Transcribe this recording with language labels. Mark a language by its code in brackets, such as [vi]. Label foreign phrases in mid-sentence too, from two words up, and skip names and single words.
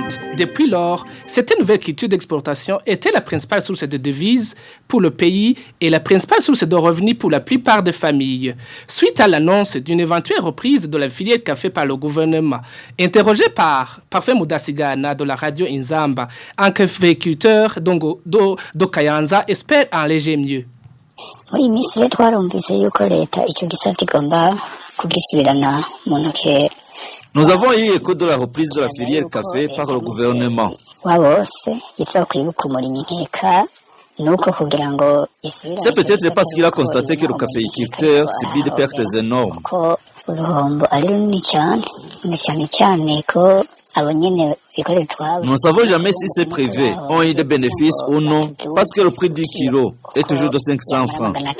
[fr] Depuis lors, cette nouvelle culture d'exportation était la principale source de devises pour le pays et la principale source de revenus pour la plupart des familles. Suite à l'annonce d'une éventuelle reprise de la filière café par le gouvernement, interrogé par Parfait Mudasigana de la radio Inzamba, un caféiculteur do Kayanza espère en léger mieux. Oui, [rn] Miss twarumvise yuko leta icyo gisata igomba kugisubirana mu ntoke. [fr] Nous avons eu écho de la reprise de la filière café par le gouvernement. C'est peut-être parce qu'il a constaté que le caféiculteur subit des pertes énormes. Nous ne savons jamais si ces privés ont eu des bénéfices ou non, parce que le prix du kilo est toujours de 500 francs.